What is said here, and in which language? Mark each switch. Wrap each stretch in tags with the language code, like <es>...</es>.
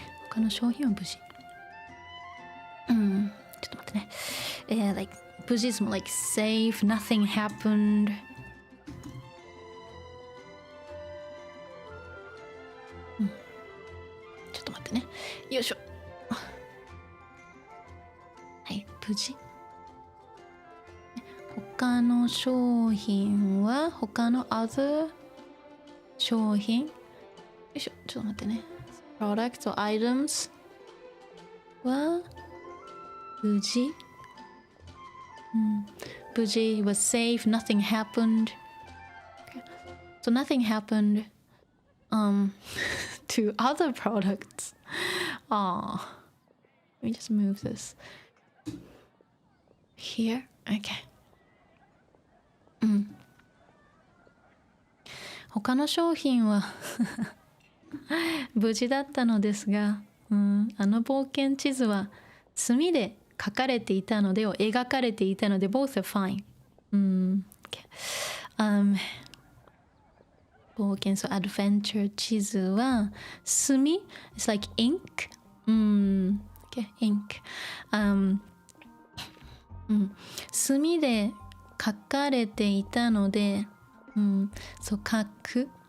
<ja>他の商品は無事。ちょっと待ってね。</ja> <en>like 無事 is more like safe, nothing happened.</en> <ja>ちょっと待ってね。よいしょ。はい、無事。他の商品は他の other 商品。よいしょ、ちょっと待ってね。</ja> <en>products or items は無事。無事 was safe, nothing happened. Okay. So nothing happened to other products. Let me just move this here. Okay.</en> <ja>他の商品は無事だったのですが、あの冒険地図は墨で書かれていたので描かれていたので</ja> <en>both are fine. Okay. 冒険so adventure 地図は墨 it's like ink. Okay, ink.</en> <ja>墨で書かれていたので、そう書く。</ja>